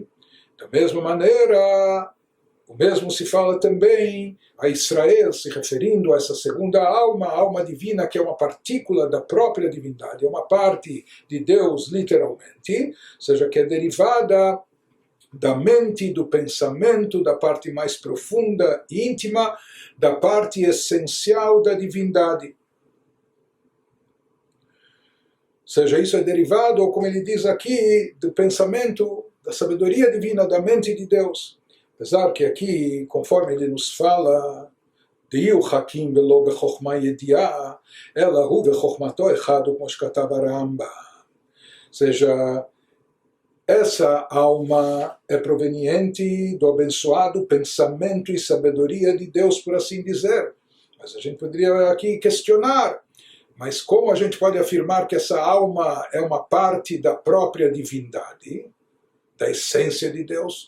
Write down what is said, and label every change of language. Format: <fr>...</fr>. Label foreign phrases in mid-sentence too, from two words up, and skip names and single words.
<pt>Da mesma maneira, o mesmo se fala também a Israel, se referindo a essa segunda alma, a alma divina, que é uma partícula da própria divindade, é uma parte de Deus, literalmente, ou seja, que é derivada da mente, do pensamento, da parte mais profunda e íntima, da parte essencial da divindade. Ou seja, isso é derivado, ou como ele diz aqui, do pensamento, da sabedoria divina, da mente de Deus. Apesar que aqui, conforme ele nos fala,</pt> <he>הוא חכם ולא בחכמה ידועה אלא הוא וחכמתו אחד,</he> <pt>como shkatav Rambam. Ou seja, essa alma é proveniente do abençoado pensamento e sabedoria de Deus, por assim dizer. Mas a gente poderia aqui questionar, mas como a gente pode afirmar que essa alma é uma parte da própria divindade, da essência de Deus?</pt>